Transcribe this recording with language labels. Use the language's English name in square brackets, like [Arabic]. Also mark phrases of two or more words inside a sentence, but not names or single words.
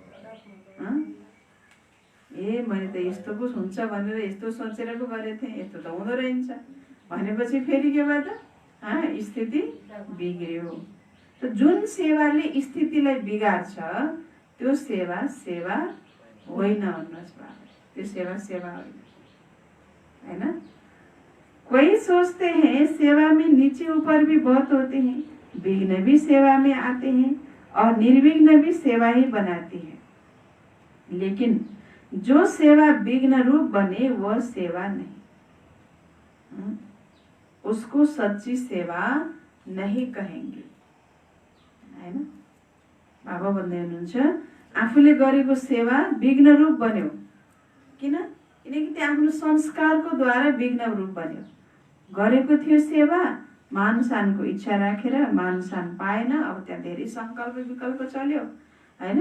[Nepali] ए मैले त यस्तो पो हुन्छ भनेर यस्तो सोचेर पो गरेको थिएँ, यस्तो त हुँदो रहन्छ भनेपछि फेरि के भयो त? स्थिति बिग्रियो। त जुन सेवाले स्थितिलाई बिगार्छ त्यो सेवा सेवा होइन भन्नुहोस् बाबा, त्यो सेवा सेवा होइन, हैन। [Hindi] कोई सोचते हैं सेवा में नीचे ऊपर भी बहुत होते हैं, विघ्न भी सेवा में आते हैं और निर्विघ्न भी सेवा ही बनाती है। लेकिन जो सेवा विघ्न रूप बने वह सेवा नहीं, उसको सच्ची सेवा नहीं कहेंगे, [Nepali] हैन। बाबा भन्दै हुनुहुन्छ आफूले गरेको सेवा विघ्न रूप बन्यो। किनकि त्यो आफ्नो संस्कारको द्वारा विघ्न रूप बन्यो। गरेको थियो सेवा, मान सानको इच्छा राखेर मान सान पाएन, अब त्यहाँ धेरै संकल्प विकल्प चल्यो, हैन।